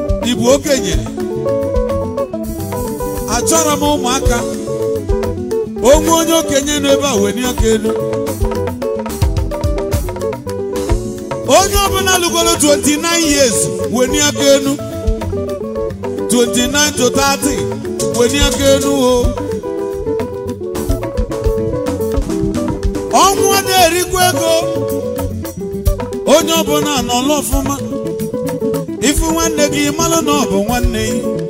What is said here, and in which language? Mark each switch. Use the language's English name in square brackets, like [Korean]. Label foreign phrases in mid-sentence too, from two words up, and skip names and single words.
[Igbo] Ị bụ okenye? Achọrọ m ụmụaka. Onwe onye okenye nọ ebe a, wenie aka elu. Onye ọbụla lụgoro [English] twenty-nine years, [Igbo] wenie aka elu. [English] Twenty-nine to thirty, [Igbo] wenie aka elu o. Ọnwụ ọ na-erikwa ego. Onye ọbụla nọlụ ọfụma. Ifu nwanne gị, malụ na ọ bụ nwanne gị.